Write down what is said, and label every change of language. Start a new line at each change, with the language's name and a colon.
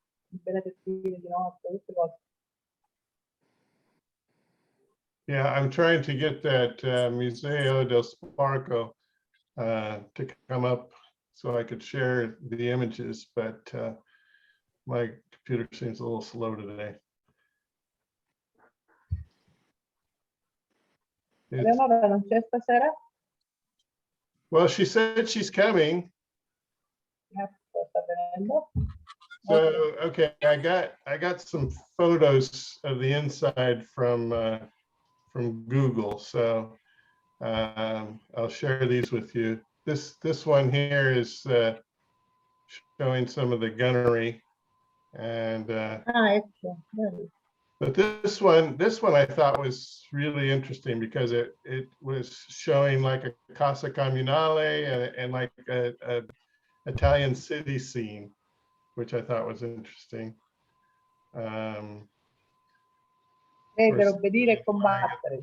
Italian: I benedettini di notte, tutte cose.
English: Yeah, I'm trying to get that Museo del Sparco to come up so I could share the images, but my computer seems a little slow today.
Italian: Eleanora non c'è stasera?
English: Well, she said she's coming.
Italian: Sta venendo.
English: So, okay, I got some photos of the inside from Google. So I'll share these with you. This one here is showing some of the gunnery, and
Italian: Ecco.
English: but this one I thought was really interesting because it was showing like a Casa Comunale and like a Italian city scene, which I thought was interesting.
Italian: Credere, obbedire e combattere.